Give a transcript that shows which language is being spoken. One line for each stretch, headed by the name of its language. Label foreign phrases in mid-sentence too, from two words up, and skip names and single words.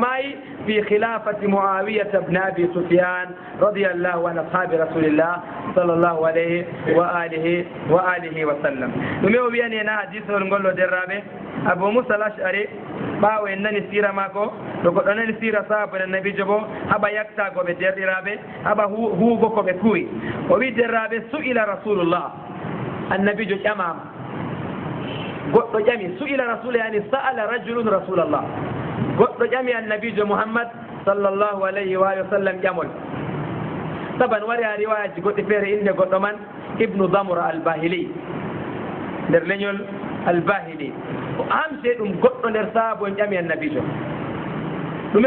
Fula: maayi
Arabic: في خلافة معاوية بن أبي سفيان رضي الله عن أصحاب رسول الله صلى الله عليه وعلى آله وسلم
Fula: ɗume o wiyani en ha hadisol ngollo derraɓe Abou Moussa al-Ash'ari ɓaawo en nani sira maako to goɗɗo nani sira sahaba en nabijo bo haɓa yaktagoɓe derɗiraɓe haɓa huugo koɓe kuwi o wi derraɓe
Arabic: سئل رسول الله
Fula: annabijo ƴamama goɗɗo ƴami
Arabic: سئل رسول يعني سأل رجل رسول الله
Fula: goɗɗo ƴami annabijo Muhammad
Arabic: صلى الله عليه وسلم
Fula: ƴamol saban wari ha riwayaji goɗɗi feere inde goɗɗo man ibnu damra albahili nder leñol albahili o amse ɗum goɗɗo nder sahaabo en ƴami annabijo ɗume o